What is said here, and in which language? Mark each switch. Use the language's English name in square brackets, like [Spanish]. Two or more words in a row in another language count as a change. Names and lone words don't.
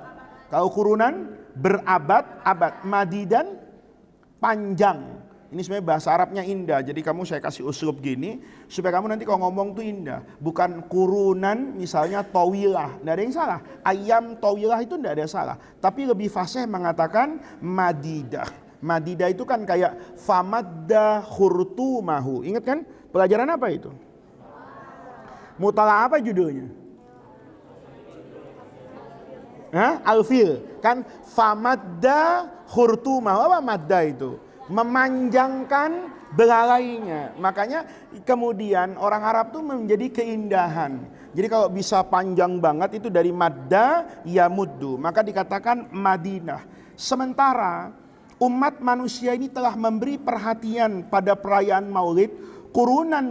[Indonesian] Kalau kurunan berabad-abad, madidan panjang. Ini sebenarnya bahasa Arabnya indah, jadi saya kasih uslub gini supaya kamu nanti kalau ngomong tuh indah. Bukan kurunan misalnya tawilah, tidak ada yang salah. [Arabic] Ayam tawilah [Indonesian] itu tidak ada salah. Tapi lebih fasih mengatakan madidah. Madida itu kan kayak [Arabic] famadda khurtumahu. [Indonesian] Ingat kan? Pelajaran apa itu? Mutala apa judulnya? Alfil. Kan [Arabic] famadda khurtumahu. [Indonesian] Apa madda itu? Memanjangkan belalainya. Makanya kemudian orang Arab tuh menjadi keindahan. Jadi kalau bisa panjang banget itu dari [Arabic] madda yamuddu, [Indonesian] maka dikatakan Madinah. Sementara umat manusia ini telah memberi perhatian pada perayaan Maulid qurunan